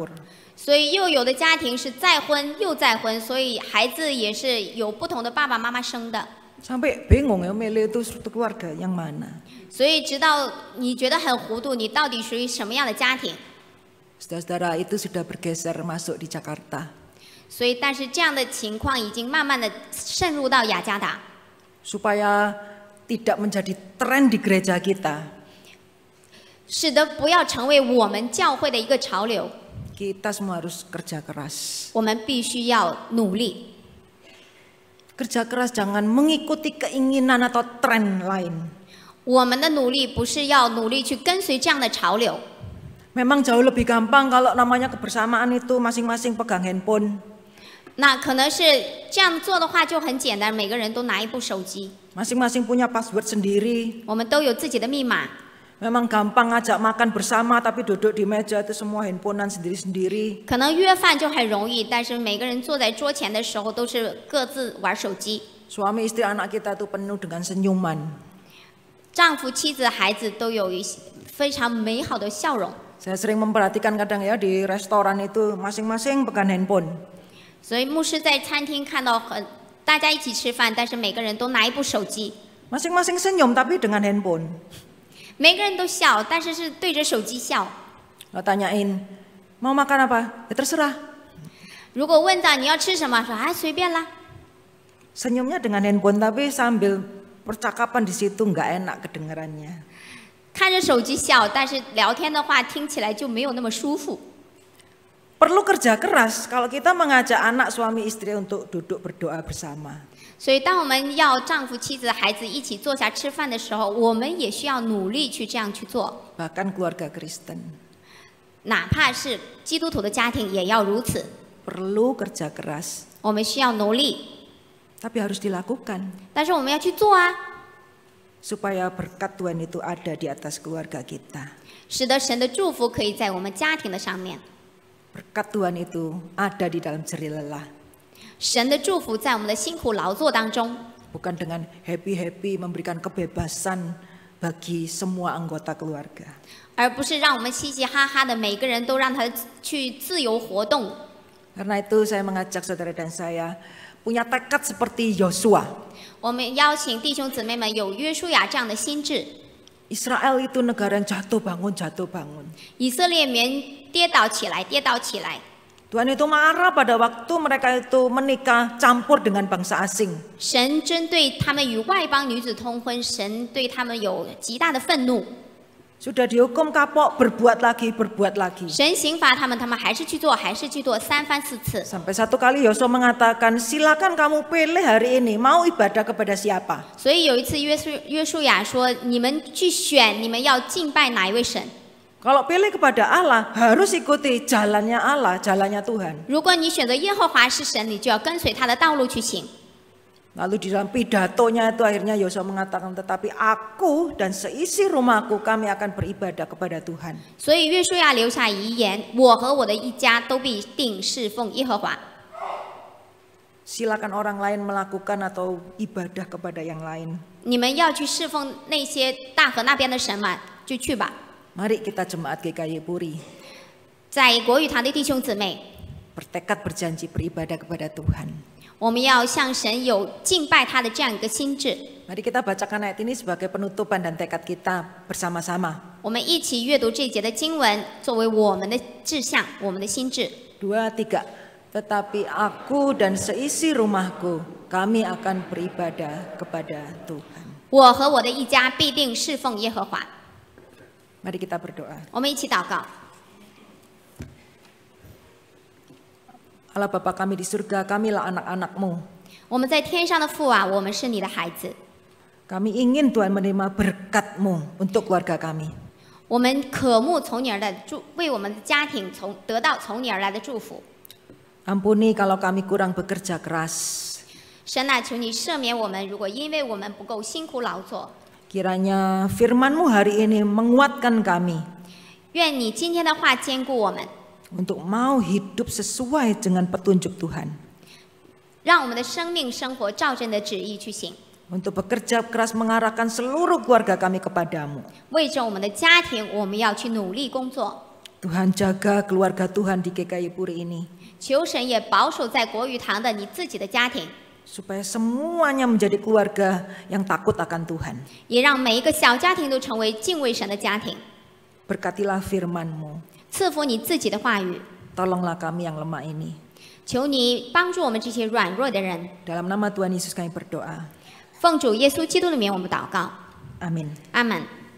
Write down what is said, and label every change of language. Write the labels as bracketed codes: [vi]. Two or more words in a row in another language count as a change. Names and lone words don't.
[zh] 所以又有的家庭是再婚又再婚，所以孩子也是有不同的爸爸妈妈生的。 [id] Sampai bingung ya milih itu struktur keluarga yang mana. [zh] 所以直到你觉得很糊涂，你到底属于什么样的家庭？ [id] Saudara-saudara itu sudah bergeser masuk di Jakarta. [zh] 所以，但是这样的情况已经慢慢的渗入到雅加达， [id] Supaya tidak menjadi tren di gereja kita. [zh] 使得不要成为我们教会的一个潮流。 [id] Kita semua harus kerja keras. [zh] 我们必须要努力， [id] Kerja keras jangan mengikuti keinginan atau tren lain. [zh] 我们的努力不是要努力去跟随这样的潮流。 [id] Memang jauh lebih gampang kalau namanya kebersamaan itu masing-masing pegang handphone. [zh] 那可能是这样做的话就很简单，每个人都拿一部手机， [id] Masing-masing punya password sendiri. [zh] 我们都有自己的密码。 [id] Memang gampang ngajak makan bersama tapi duduk di meja itu semua handphonean sendiri-sendiri. [zh] 可能约饭就很容易，但是每个人坐在桌前的时候都是各自玩手机。 [id] Suami istri anak kita itu penuh dengan senyuman. [zh] 丈夫、妻子、孩子都有一些非常美好的笑容。 [id] Saya sering memperhatikan kadang ya di restoran itu masing-masing pegang handphone. [zh] 所以牧师在餐厅看到大家一起吃饭，但是每个人都拿一部手机， [id] Masing-masing senyum tapi dengan handphone. [zh] 每个人都笑，但是是对着手机笑。 [id] Lo tanyain, mau makan apa? Ya terserah. [zh] 如果问到你要吃什么，说啊随便啦。 [id] Senyumnya dengan handphone tapi sambil percakapan di situ nggak enak kedengarannya. [zh] 看着手机笑，但是聊天的话听起来就没有那么舒服。 [id] Perlu kerja keras kalau kita mengajak anak suami istri untuk duduk berdoa bersama. [zh] 所以，当我们要丈夫、妻子、孩子一起坐下吃饭的时候，我们也需要努力去这样去做。 [id] Bahkan keluarga Kristen [zh] 哪怕是基督徒的家庭，也要如此。 [id] perlu kerja keras, [zh] 我们需要努力， [id] tapi harus dilakukan [zh] 但是我们要去做啊， [id] supaya berkat Tuhan itu ada di atas keluarga kita. [zh] 使得神的祝福可以在我们家庭的上面。 [id] Berkat Tuhan itu ada di dalam jerih lelah, [zh] 神的祝福在我们的辛苦劳作当中， [id] bukan dengan happy-happy memberikan kebebasan bagi semua anggota keluarga. [zh] 而不是让我们嘻嘻哈哈的，每个人都让他去自由活动。 [id] Karena itu saya mengajak saudara dan saya punya tekad seperti Yosua. [zh] 我们邀请弟兄姊妹们有约书亚这样的心智。 [id] Israel itu negara yang jatuh bangun. [zh] 以色列民跌倒起来，跌倒起来。 [id] Tuhan itu marah pada waktu mereka itu menikah campur dengan bangsa asing. [zh] 神针对他们与外邦女子通婚，神对他们有极大的愤怒。 [id] Sudah dihukum kapok, berbuat lagi. [zh] 神刑罚他们，他们还是去做，还是去做，3番4次。 [id] Sampai satu kali Yosua mengatakan, silakan kamu pilih hari ini mau ibadah kepada siapa. [zh] 所以有一次约书亚说：“你们去选，你们要敬拜哪一位神？ [id] Kalau pilih kepada Allah, harus ikuti jalannya Allah, jalannya Tuhan. [zh] 如果你选择耶和华是神，你就要跟随他的道路去行。” [id] Lalu di dalam pidatonya itu akhirnya Yosua mengatakan, tetapi aku dan seisi rumahku kami akan beribadah kepada Tuhan. [zh] 所以约书亚留下遗言：“我和我的一家都必定侍奉耶和华。” [id] Silakan orang lain melakukan atau ibadah kepada yang lain. [zh] 你们要去侍奉那些大河那边的神嘛，就去吧。 [id] Mari kita jemaat GKY Puri [zh] 在国语堂的弟兄姊妹， [id] bertekad berjanji beribadah kepada Tuhan. [zh] 我们要向神有敬拜他的这样一个心智。 [id] Mari kita bacakan ayat ini sebagai penutupan dan tekad kita bersama-sama. [zh] 我们一起阅读这一节的经文，作为我们的志向，我们的心智。 2, 3. [id] Tetapi aku dan seisi rumahku, kami akan beribadah kepada Tuhan. [zh] 我和我的一家必定侍奉耶和华。 [id] Mari kita berdoa. [zh] 我们一起祷告。 [id] Allah Bapa kami di surga, kamilah anak-anak-Mu. [zh] 我们在天上的父啊，我们是你的孩子， [id] Kami ingin Tuhan menerima berkat-Mu untuk keluarga kami. [zh] 我们渴慕从你而来的祝，为我们的家庭得到从你而来的祝福。 [id] Ampuni kalau kami kurang bekerja keras. [zh] 神啊，求你赦免我们，如果因为我们不够辛苦劳作， [id] Kiranya firman-Mu hari ini menguatkan kami [zh] 愿你今天的话坚固我们， [id] untuk mau hidup sesuai dengan petunjuk Tuhan. [zh] 让我们的生命生活照着你的旨意去行， [id] Untuk bekerja keras mengarahkan seluruh keluarga kami kepadamu. [zh] 为着我们的家庭，我们要去努力工作。 [id] Tuhan jaga keluarga Tuhan di GKI Puri ini. [zh] 求神也保守在国语堂的你自己的家庭， [id] Supaya semuanya menjadi keluarga yang takut akan Tuhan. [zh] 也让每一个小家庭都成为敬畏神的家庭。 [id] Berkatilah firman-Mu. [zh] 赐福你自己的话语， [id] Tolonglah kami yang lemah ini. [zh] 求你帮助我们这些软弱的人。 [id] Dalam nama Tuhan Yesus kami berdoa. [zh] 奉主耶稣基督的名，我们祷告， [id] Amin. [zh] 阿门。